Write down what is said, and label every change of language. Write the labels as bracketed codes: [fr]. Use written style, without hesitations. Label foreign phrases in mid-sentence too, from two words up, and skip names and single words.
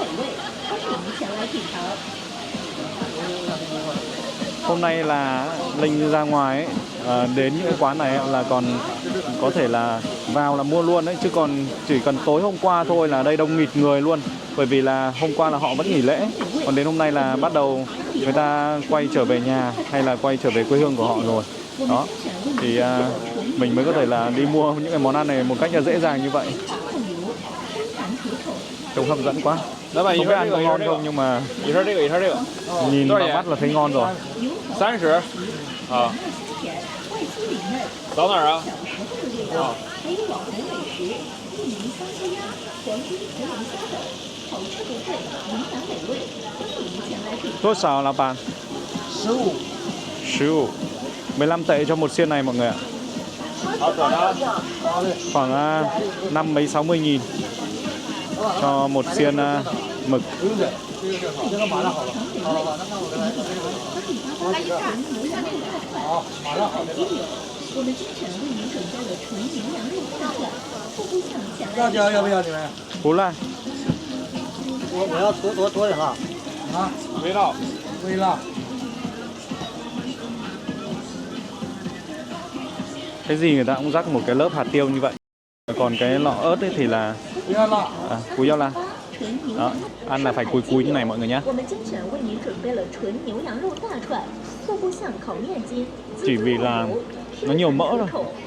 [vi] Hôm nay là Linh ra ngoài ấy, đến những cái quán này là còn có thể là vào là mua luôn đấy, chứ còn chỉ cần tối hôm qua thôi là đây đông nghịt người luôn, bởi vì là hôm qua là họ vẫn nghỉ lễ, còn đến hôm nay là bắt đầu người ta quay trở về nhà hay là quay trở về quê hương của họ rồi. Đó thì mình mới có thể là đi mua những cái món ăn này một cách là dễ dàng như vậy. Trông hấp dẫn quá. Không biết ăn có ngon không nhưng mà nhìn vào mắt là thấy ngon rồi. [zh] 30 啊，找哪儿啊？啊， [vi] Tốt sao là bạn? [zh] 15。 [vi] 15. 15 tệ cho một xiên này mọi người ạ. Khoảng 5 mấy 60 nghìn cho một xiên mực. Cú lại. [zh] 我要多点哈。啊，味道。微辣。 [vi] Cái gì người ta cũng rắc một cái lớp hạt tiêu như vậy. Còn cái lọ ớt ấy thì là cú yao la. Đó, ăn là phải cúi cúi như này mọi người nhé. Chỉ vì là nó nhiều mỡ thôi.